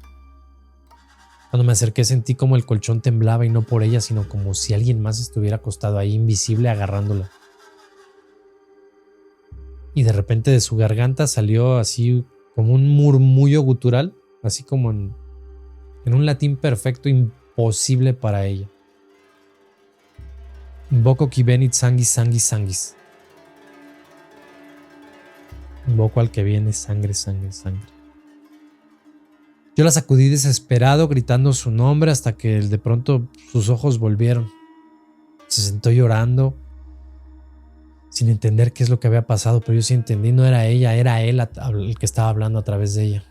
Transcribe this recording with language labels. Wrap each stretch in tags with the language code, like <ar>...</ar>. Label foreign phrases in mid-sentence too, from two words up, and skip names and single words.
<es>Cuando me acerqué sentí como el colchón temblaba y no por ella, sino como si alguien más estuviera acostado ahí invisible agarrándola. Y de repente de su garganta salió así como un murmullo gutural, así como en un latín perfecto imposible para ella.</es> <la>Invoco qui venit sanguis sanguis sanguis.</la> <es>Invoco al que viene sangre, sangre, sangre. Yo la sacudí desesperado gritando su nombre hasta que de pronto sus ojos volvieron. Se sentó llorando sin entender qué es lo que había pasado, pero yo sí entendí, no era ella, era él el que estaba hablando a través de ella.</es>